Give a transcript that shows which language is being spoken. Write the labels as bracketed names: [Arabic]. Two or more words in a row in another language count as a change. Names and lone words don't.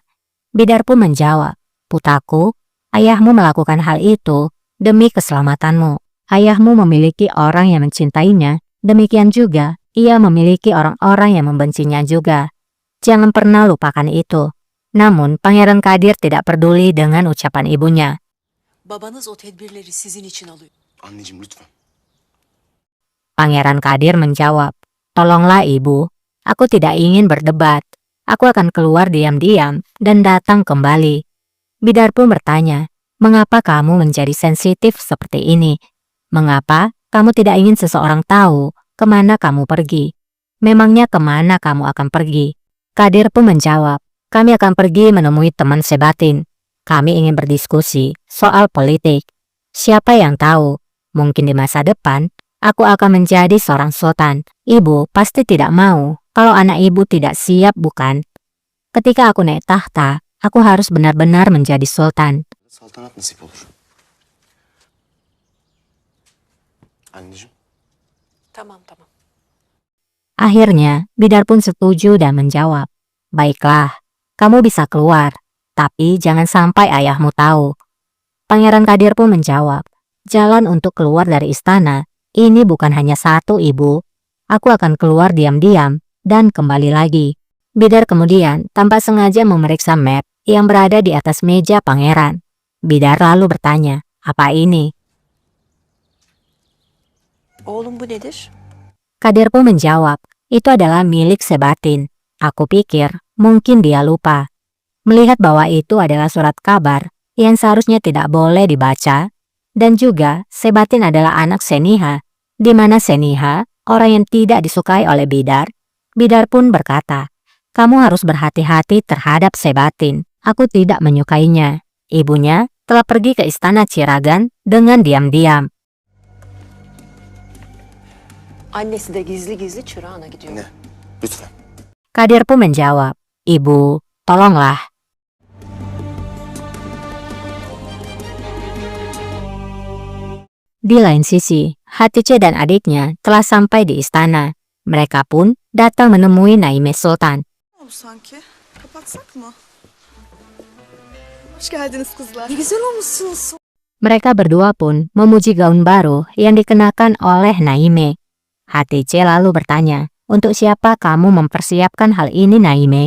[Indonesian] Bidar pun menjawab, putraku, ayahmu melakukan hal itu demi keselamatanmu. Ayahmu memiliki orang yang mencintainya, demikian juga ia memiliki orang-orang yang membencinya juga. Jangan pernah lupakan itu. Namun, Pangeran Kadir tidak peduli dengan ucapan ibunya. [Turkish] Babanız o tedbirleri sizin için alıyor. Anneciğim lütfen. [Indonesian] Pangeran Kadir menjawab, tolonglah ibu, aku tidak ingin berdebat. Aku akan keluar diam-diam dan datang kembali. Bidar pun bertanya, mengapa kamu menjadi sensitif seperti ini? Mengapa kamu tidak ingin seseorang tahu kemana kamu pergi? Memangnya kemana kamu akan pergi? Kadir pun menjawab, kami akan pergi menemui teman sebatin. Kami ingin berdiskusi soal politik. Siapa yang tahu, mungkin di masa depan, aku akan menjadi seorang sultan. Ibu pasti tidak mau kalau anak ibu tidak siap, bukan? Ketika aku naik tahta, aku harus benar-benar menjadi sultan. [Turkish] Saltanat nasip olur. Anneciğim. Tamam. [Indonesian] Akhirnya, Bidar pun setuju dan menjawab, baiklah, kamu bisa keluar, tapi jangan sampai ayahmu tahu. Pangeran Kadir pun menjawab, jalan untuk keluar dari istana, ini bukan hanya satu ibu. Aku akan keluar diam-diam dan kembali lagi. Bidar kemudian tanpa sengaja memeriksa map yang berada di atas meja pangeran. Bidar lalu bertanya, apa ini? [Turkish] Oğlum bu nedir? [Indonesian] Kadir pun menjawab, itu adalah milik Sebatin. Aku pikir mungkin dia lupa. Melihat bahwa itu adalah surat kabar yang seharusnya tidak boleh dibaca, dan juga Sebatin adalah anak Seniha, di mana Seniha orang yang tidak disukai oleh Bidar. Bidar pun berkata, kamu harus berhati-hati terhadap Sebatin. Aku tidak menyukainya. Ibunya telah pergi ke istana Ciragan dengan diam-diam. [Turkish] Annesi de gizli gizli çırağına gidiyor. Ne? Lütfen. [Indonesian] Kadir pun menjawab, "Ibu, tolonglah." Di lain sisi, Hatice dan adiknya telah sampai di istana. Mereka pun datang menemui Naime Sultan. [Turkish] oldu sanki. Kapatsak mı? Hoş geldiniz kızlar. Ne güzel olmuşsunuz. [Indonesian] Mereka berdua pun memuji gaun baru yang dikenakan oleh Naime. Hatice lalu bertanya, "Untuk siapa kamu mempersiapkan hal ini, Naime?"